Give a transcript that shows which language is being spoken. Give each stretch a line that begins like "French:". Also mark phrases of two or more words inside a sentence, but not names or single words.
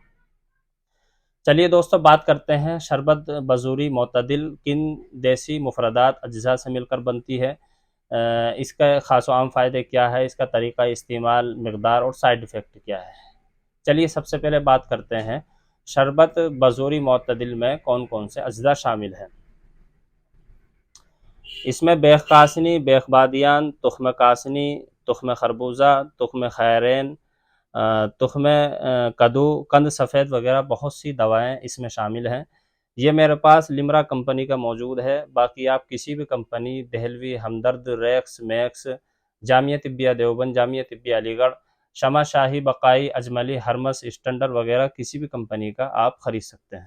Urdu: چلیے دوستو، بات کرتے ہیں شربت بزوری معتدل کن دیسی مفردات اجزاء سے مل کر بنتی ہے، اس کا خاص و عام فائدے کیا ہے، اس کا طریقہ استعمال، مقدار اور
English: side effect
Urdu: کیا ہے۔ چلیے سب سے پہلے بات کرتے ہیں شربت بزوری معتدل میں کون کون سے اجزاء شامل ہیں۔ اس میں بیخ کاسنی، بیخ بادیان، تخم کاسنی، تخم خربوزہ، تخم خیرین، تخم کدو، قند سفید وغیرہ بہت سی دوائیں اس میں شامل ہیں۔ یہ میرے پاس لمرا کمپنی کا موجود ہے، باقی آپ کسی بھی کمپنی، دہلوی، ہمدرد، ریکس، میکس، جامعہ طبیہ دیوبند، جامعہ طبیہ علی گڑھ، شمع شاہی، بقائی، اجملی، ہرمس، اسٹینڈر وغیرہ کسی بھی کمپنی کا آپ خرید سکتے ہیں۔